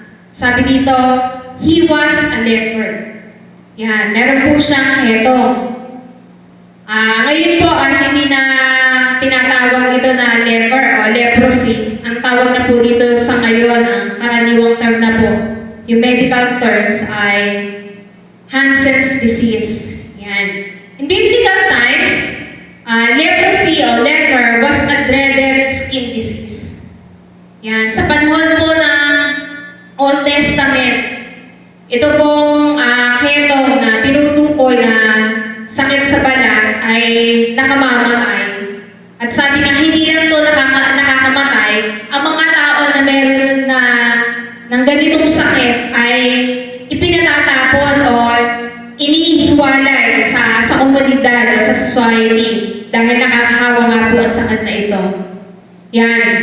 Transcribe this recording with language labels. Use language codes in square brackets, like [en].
[tl] Sabi dito, [en] he was a leper. [tl] Yan, meron po siyang ketong. Ngayon po, hindi na tinatawag ito na leper o leprosy. Ang ang tawag na po dito sa ngayon, ang karaniwang term na po, yung medical terms ay Hansen's disease. Yan. [en] In biblical times, leprosy o leper was a dreaded skin disease. [tl] Yan. Sa panahon po ng Old Testament, ito pong ketong na tinutukoy na sakit sa balat ay nakamamatay. At sabi nga, hindi lang ito nakakamatay, ang mga tao na meron ng ganitong sakit ay ipinatatapon o inihiwalay sa komunidad o sa society dahil nakakahawa nga po ang sakit na ito. Yan.